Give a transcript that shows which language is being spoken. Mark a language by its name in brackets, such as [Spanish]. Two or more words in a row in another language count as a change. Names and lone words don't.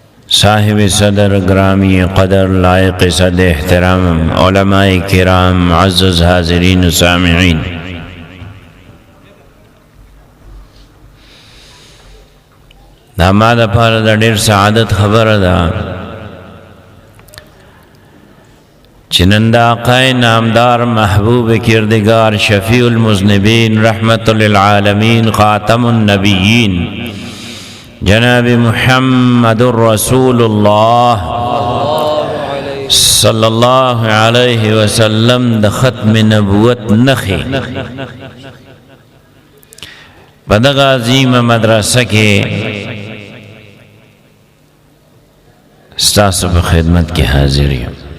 [Urdu] صاحب صدر گرامی قدر لائق صد احترام علماء کرام معزز حاضرین و سامعین، [Pashto] دا ما دا پاره دا ډیر سعادت خبره ده چې نن د [Persian] آقای نامدار محبوب کردگار [Arabic] شفیع المذنبین رحمت للعالمین خاتم النبیین [Pashto] جناب محمد [Arabic] رسول الله صلی الله علیه وسلم [Pashto] د ختم نبوت نخی په دغه عظیمه مدرسه کې ستاسو په خدمت کې حاضر یم.